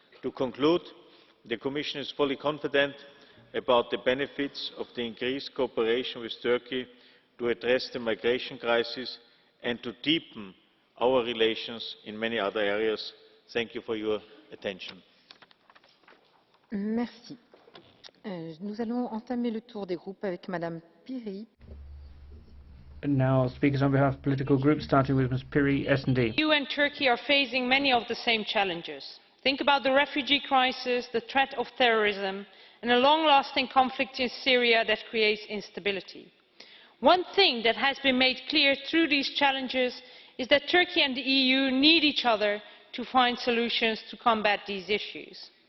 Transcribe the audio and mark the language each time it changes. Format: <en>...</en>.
<en>To conclude, the Commission is fully confident about the benefits of the increased cooperation with Turkey to address the migration crisis and to deepen our relations in many other areas. Thank you for your attention.</en> <fr>Merci. Nous allons entamer le tour des groupes avec Madame Piri.</fr> <en>And now speakers on behalf of political groups, starting with Ms. Piri, S&D. The EU and Turkey are facing many of the same challenges. Think about the refugee crisis, the threat of terrorism, and a long-lasting conflict in Syria that creates instability. One thing that has been made clear through these challenges is that Turkey and the EU need each other to find solutions to combat these issues.</en>